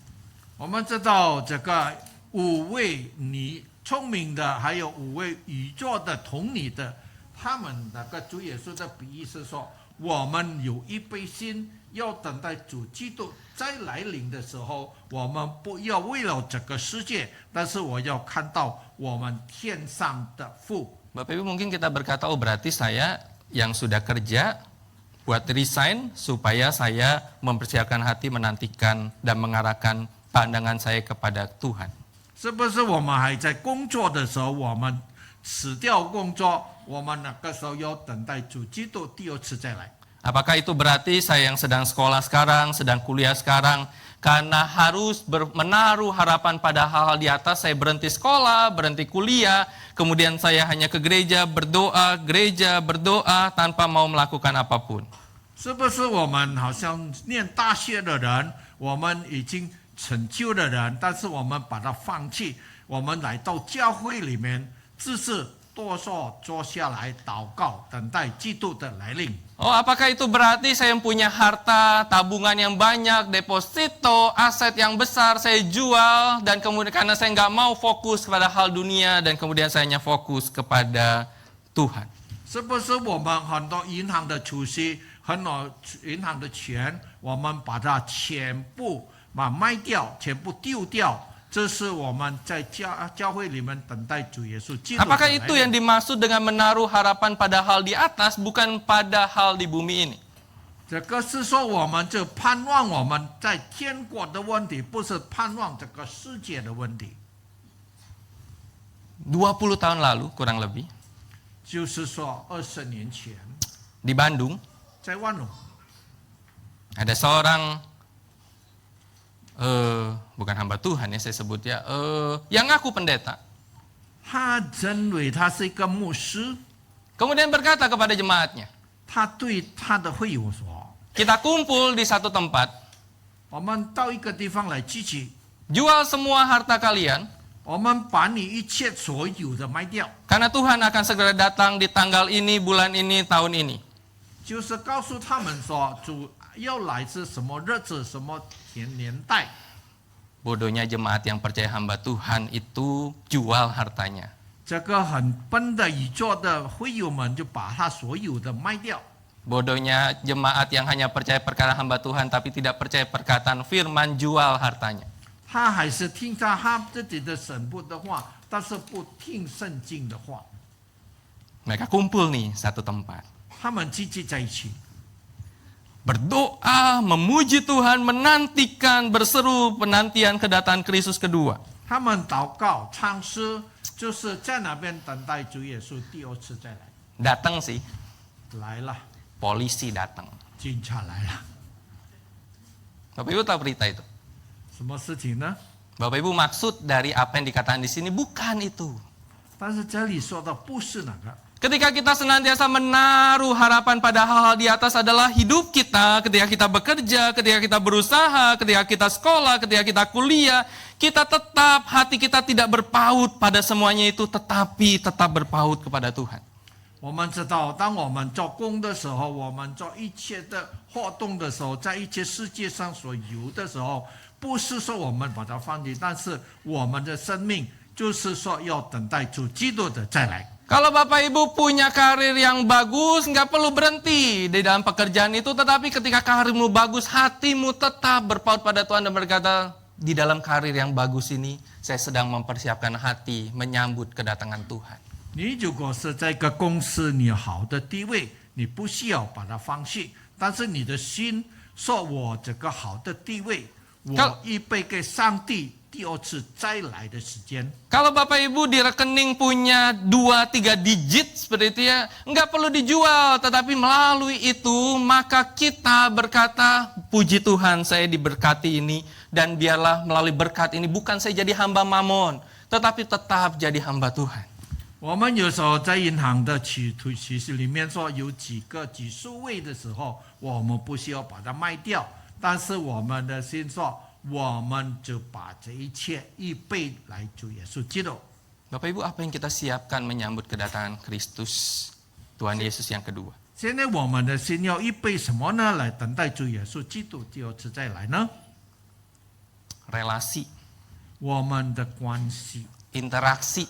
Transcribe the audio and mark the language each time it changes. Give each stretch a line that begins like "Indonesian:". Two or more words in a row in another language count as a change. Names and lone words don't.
Chinese: 我们知道这个五位你聪明的，还有五位宇宙的同理的，他们那个主耶稣的比喻是说，我们有预备心，要等待主基督再来临的时候，我们不要为了这个世界，但是我要看到我们天上的父。
Indonesian: Bapak Ibu mungkin kita berkata, oh berarti saya yang sudah kerja buat resign supaya saya mempersiapkan hati menantikan dan mengarahkan pandangan saya kepada Tuhan.
Chinese: 是不是我们还在工作的时候，我们辞掉工作，我们那个时候要等待主基督第二次再来？
Indonesian: Apakah itu berarti saya yang sedang sekolah sekarang, sedang kuliah sekarang, karena harus menaruh harapan pada hal-hal di atas, saya berhenti sekolah, berhenti kuliah, kemudian saya hanya ke gereja berdoa tanpa mau melakukan apapun.
Chinese: 是不是我们好像念大学的人，我们已经成就的人，但是我们把它放弃，我们来到教会里面，只是多说坐下来祷告，等待基督的来临。
Indonesian: Oh, apakah itu berarti saya punya harta, tabungan yang banyak, deposito, aset yang besar, saya jual, dan kemudian karena saya nggak mau fokus kepada hal dunia, dan kemudian saya hanya fokus kepada Tuhan.
Chinese: 是不是我们很多银行的储蓄，很多银行的钱，我们把它全部卖掉，全部丢掉？这是我们在教会里面等待主耶稣基督的来临。
Indonesian: Apakah itu yang dimaksud dengan menaruh harapan pada hal di atas, bukan pada hal di bumi ini?
Chinese: 这个是说我们就盼望我们在天国的问题，不是盼望这个世界的问题。
Indonesian: 20 tahun lalu, kurang lebih,
Chinese: 就是说20年前，
Indonesian: di Bandung,
Chinese: 在万隆
Indonesian: ada seorang, bukan hamba Tuhan ya saya sebut ya, yang ngaku pendeta.
Chinese: 他认为他是一个牧师，
Indonesian: Kemudian berkata kepada jemaatnya,
Chinese: 他对他的会友说
Indonesian: kita kumpul di satu tempat,
Chinese: 我们到一个地方来聚集，
Indonesian: jual semua harta kalian,
Chinese: 我们把你一切所有的卖掉，
Indonesian: karena Tuhan akan segera datang di tanggal ini, bulan ini, tahun ini.
Chinese: 就是告诉他们说主要来自什么日子、什么年代。
Indonesian: Bodohnya jemaat yang percaya hamba Tuhan itu jual hartanya.
Chinese: 这个很笨的宇宙的会友们就把他所有的卖掉。
Indonesian: Bodohnya jemaat yang hanya percaya perkataan hamba Tuhan tapi tidak percaya perkataan firman, jual hartanya.
Chinese: 他还是听他自己的神父的话，但是不听圣经的话。
Indonesian: Mereka kumpul nih satu tempat.
Chinese: 他们聚集在一起，
Indonesian: Berdoa, memuji Tuhan, menantikan, berseru penantian kedatangan Kristus kedua.
Chinese: 他们祷告、唱诗，就是在那边等待主耶稣第二次再来。
Indonesian: Datang sih,
Chinese: 来了，
Indonesian: polisi datang.
Chinese: 警察来了，
Indonesian: Bapak Ibu tahu berita itu?
Chinese: 什么事情呢？
Indonesian: Bapak Ibu maksud dari apa yang dikatakan di sini bukan itu.
Chinese: 但是这里说的不是那个。
Indonesian: Ketika kita senantiasa menaruh harapan pada hal-hal di atas adalah hidup kita, ketika kita bekerja, ketika kita berusaha, ketika kita sekolah, ketika kita kuliah, kita tetap, hati kita tidak berpaut pada semuanya itu, tetapi tetap berpaut kepada Tuhan.
Chinese: 我们知道，当我们做工的时候，我们做一切的活动的时候，在一切世界上所有的时候，不是说我们把它放弃，但是我们的生命就是说要等待主基督的再来。
Indonesian: Kalau Bapak Ibu punya karir yang bagus, nggak perlu berhenti di dalam pekerjaan itu, tetapi ketika karirmu bagus, hatimu tetap berpaut pada Tuhan dan berkata, di dalam karir yang bagus ini, saya sedang mempersiapkan hati menyambut kedatangan Tuhan.
Chinese: 你如果是在一个公司你有好的地位，你不需要把它放弃，但是你的心说我这个好的地位，我预备给上帝第二次再来的时间。
Indonesian: Kalau Bapak Ibu di rekening punya 2-3 digit seperti itu ya, nggak perlu dijual, tetapi melalui itu maka kita berkata, puji Tuhan saya diberkati ini, dan biarlah melalui berkat ini bukan saya jadi hamba mamon, tetapi tetap jadi hamba Tuhan.
Chinese: 我们有时候在银行的取息里面说有几数位的时候，我们不需要把它卖掉，但是我们的心说，我们就把这一切预备来主耶稣基督。
Indonesian: Bapak Ibu, apa yang kita siapkan menyambut kedatangan Kristus, Tuhan Yesus yang kedua?
Chinese: 现在我们的心要预备什么呢？来等待主耶稣基督第二次再来呢？
Indonesian: Relasi,
Chinese: 我们的关系
Indonesian: interaksi